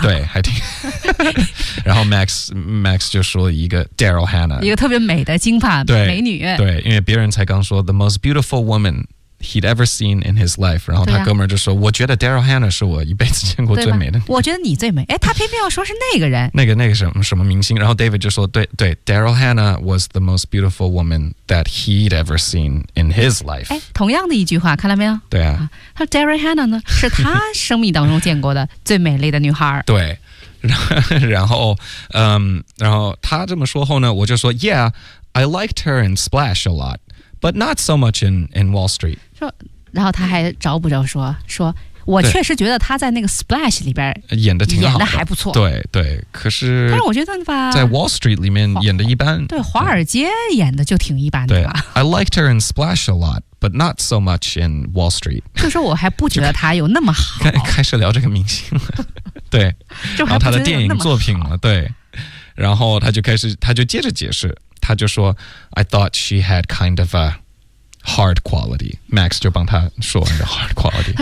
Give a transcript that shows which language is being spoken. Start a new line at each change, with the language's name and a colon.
Chinese: 对，还挺。然后 Max 就说了一个 Daryl Hannah，一个特别美的金发美女，对，因为别人才刚说
English: the most beautiful woman he'd ever seen in his life，
Chinese: 然后他哥们就说，我觉得 Daryl Hannah 是我一辈子见过最美的，我觉得你最美，他偏偏要说是那个人，那个什么明星，然后
English: David
Chinese: 就说，对
English: Daryl Hannah was the most beautiful woman that he'd ever seen in his life，
Chinese: 同样的一句话，看到没有？对啊，他 Daryl Hannah 呢，是他生命当中见过的最美丽的女孩，对，然后他这么说后呢，我就说
English: Yeah, I liked her in Splash a lot but not so much in Wall Street，
Chinese: 然后他还找不着说我确实觉得他在那个 Splash 里边演的挺好的，演的还不错，对对，可是但是我觉得吧，在 Wall Street 里面演的一般，对，华尔街演的就挺一般的吧。
English: I liked her in Splash a lot but not so much in Wall Street，
Chinese: 就是我还不觉得他有那么好，开始聊这个明星了，对，然后他的电影作品了，对，然后他就接着解释，他就说
English: I thought she had kind of aHard quality，
Chinese: Max 就帮他说完
English: hard quality。